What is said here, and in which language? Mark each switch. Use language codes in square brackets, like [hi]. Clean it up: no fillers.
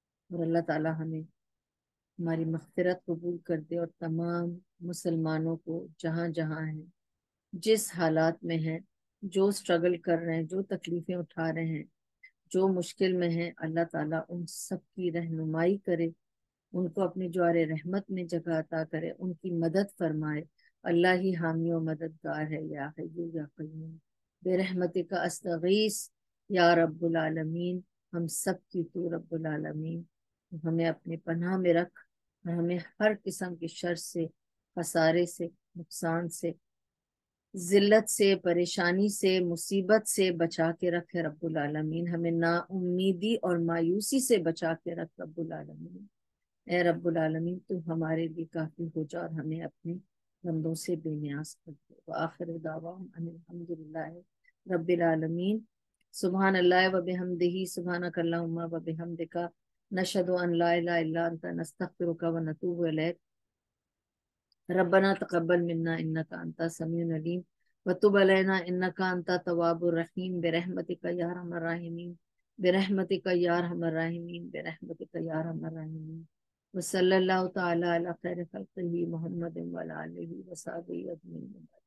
[ur] اور اللہ تعالیٰ ہمیں ہماری مغفرت قبول کر دے, اور تمام مسلمانوں کو جہاں جہاں ہیں, جس حالات میں ہیں, جو سٹرگل کر رہے ہیں, جو تکلیفیں اٹھا رہے ہیں, جو مشکل میں ہیں, اللہ تعالیٰ ان سب کی رہنمائی کرے, ان کو اپنی جوار رحمت میں جگہ عطا کرے, ان کی مدد فرمائے. اللہ ہی حامی و مددگار ہے. [ar] یا حی یا قیوم برحمتک استغیث یا رب العالمین. [ur] ہم سب کی تو رب العالمین ہمیں اپنے پناہ میں رکھ, اور ہمیں ہر قسم کی شر سے, خسارے سے, نقصان سے, ذلت سے, پریشانی سے, مصیبت سے بچا کے رکھے رب العالمین. ہمیں نا امیدی اور مایوسی سے بچا کے رکھ رب العالمین. اے رب العالمین تو ہمارے لیے کافی ہو جا, اور ہمیں اپنے بندوں سے بے نیاز کر دے. [ar] وآخر دعواہم ان الحمدللہ رب العالمین. سبحان اللہ و بحمدہ, سبحانک اللہم و بحمدک, نشہد ان لا الہ الا انت, نستغفرک و نتوب الیک. ربنا تقبل منا انک انت السمیع العلیم وتب علینا انک انت التواب الرحیم برحمتک یا ارحم الراحمین, برحمتک یا ارحم الراحمین, برحمتک یا ارحم الراحمین. وصلی اللہ تعالی علی خیر خلقہ محمد وعلی آلہ وصحبہ اجمعین.